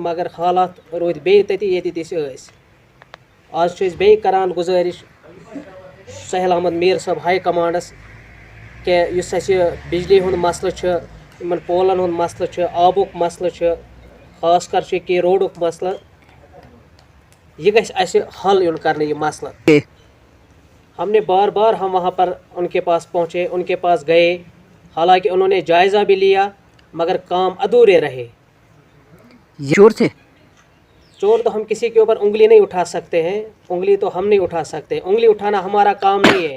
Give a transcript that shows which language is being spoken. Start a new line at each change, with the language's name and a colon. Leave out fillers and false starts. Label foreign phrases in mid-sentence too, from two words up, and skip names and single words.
Kashmiri: مگر حالات روٗدۍ بیٚیہِ تٔتی ییٚتہِ أسۍ ٲسۍ آز چھِ أسۍ بیٚیہِ کران گُزٲرِش سہیل احمد میٖر صٲب ہاے کمانڈس کہِ یُس اَسہِ یہِ بِجلی ہُنٛد مسلہٕ چھُ یِمن پولن ہُنٛد مسلہٕ چھُ آبُک مسلہٕ چھُ خاص کر چھُ ییٚکیٛاہ روڈُک مسلہٕ یہِ گژھِ اَسہِ حل یُن کرنہٕ یہِ مسلہٕ
Hindi: हमने बार बार हम वहाँ पर उनके पास पहुँचे, उनके पास गए, हालांकि उन्होंने जायज़ा भी लिया मगर काम अधूरे रहे। ये चोर थे? चोर तो हम किसी के ऊपर उंगली नहीं उठा सकते हैं, उंगली तो हम नहीं उठा सकते, उंगली उठाना हमारा काम नहीं है।